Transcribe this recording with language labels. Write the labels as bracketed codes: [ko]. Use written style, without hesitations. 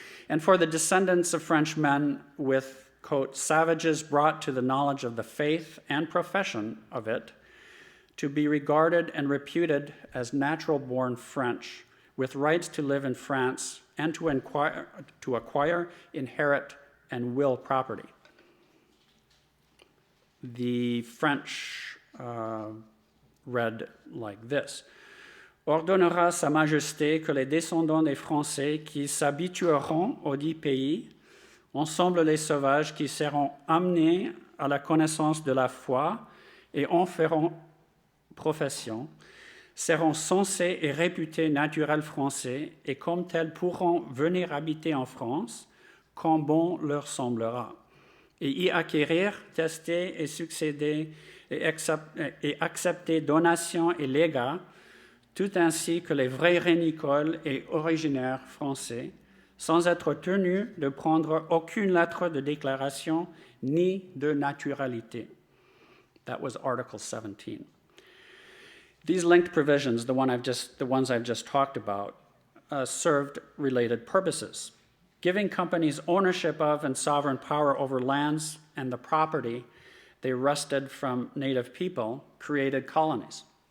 [en] And for the descendants of French men with, quote, savages brought to the knowledge of the faith and profession of it, to be regarded and reputed as natural-born French, with rights to live in France and to acquire, inherit, and will property. The French read like this. [fr] Ordonnera Sa Majesté que les descendants des Français qui s'habitueront aux 10 pays, ensemble les sauvages qui seront amenés à la connaissance de la foi et en feront profession, seront censés et réputés naturels français et comme tels pourront venir habiter en France quand bon leur semblera, et y acquérir, tester et succéder et accepter donations et légats, tout ainsi que les vrais rénicoles et originaires français, sans être tenus de prendre aucune lettre de déclaration ni de naturalité. [en] That was Article 17. These linked provisions, the ones I've just talked about, served related purposes, giving companies ownership of and sovereign power over lands and the property they wrested from native people created colonies.